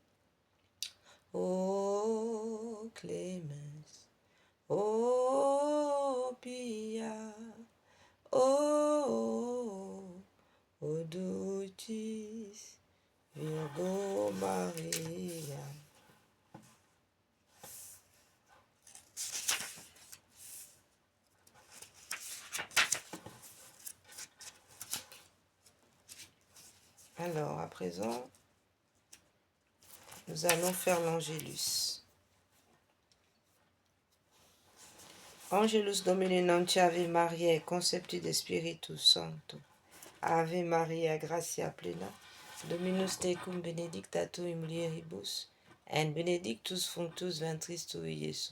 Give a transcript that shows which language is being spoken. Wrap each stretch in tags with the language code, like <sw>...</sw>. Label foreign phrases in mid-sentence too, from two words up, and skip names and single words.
<la>O clemens, o pia, o dulcis Virgo Maria.</la> <fr>Alors, à présent, nous allons faire l'Angélus.</fr> <la>Angelus Domini Ave Mariae, conceptu de Spiritus Sancto. Ave Maria, gratia plena, Dominus tecum benedicta tu in mulieribus, et benedictus fructus ventris tui, Iesus.</la>